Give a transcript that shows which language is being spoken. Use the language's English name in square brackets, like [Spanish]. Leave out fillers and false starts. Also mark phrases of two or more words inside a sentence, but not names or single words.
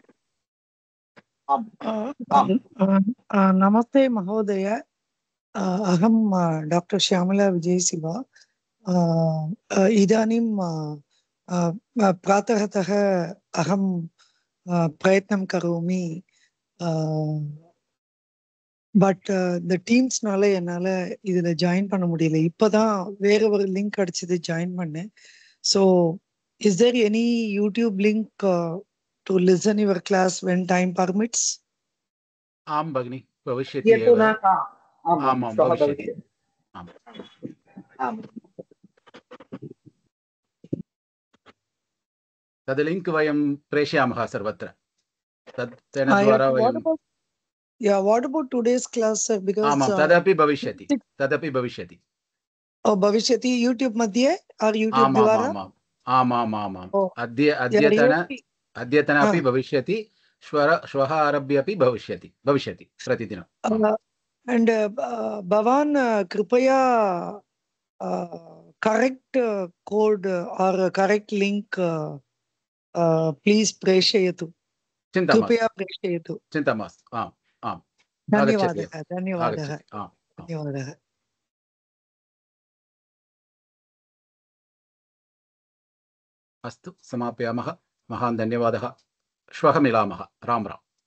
[Sanskrit] नमस्ते महोदय, अहं डॉक्टर श्यामला विजयशिवा। इदानीं प्रातःतः अहं प्रयत्नं करोमि, [Tamil] பட் இந்த டீம்ஸ்னால என்னால் இதில் ஜாயின் பண்ண முடியல. இப்போ தான் வேற ஒரு லிங்க் அடிச்சது ஜாயின் பண்ணேன். [English] So is there any YouTube link to listen your class when time permits? [Sanskrit] आं भगिनि, भविष्यति एव। आमां भविष्यति। तद् लिङ्क् वयं प्रेषयामः सर्वत्र। तेन द्वारा वयं [English] what about today's class, sir? Because [Sanskrit] आमां तदपि भविष्यति, तदपि भविष्यति। भविष्यति यूट्यूब मध्ये और यूट्यूब द्वारा? आमामामाम् अद्यतन अपि भविष्यति, श्वः आरभ्य अपि भविष्यति प्रतिदिनं। [English] and [Sanskrit] भवान् कृपया [English] correct code or correct link please प्रेषयतु। [Sanskrit] चिन्ता मास्तु कृपया प्रेषयतु। चिन्ता मास्तु आम् आम् आगच्छति धन्यवादः धन्यवादः आगच्छति आम् आम् धन्यवादः। अस्तु समापयामः महान् धन्यवादः श्वः मिलामः राम राम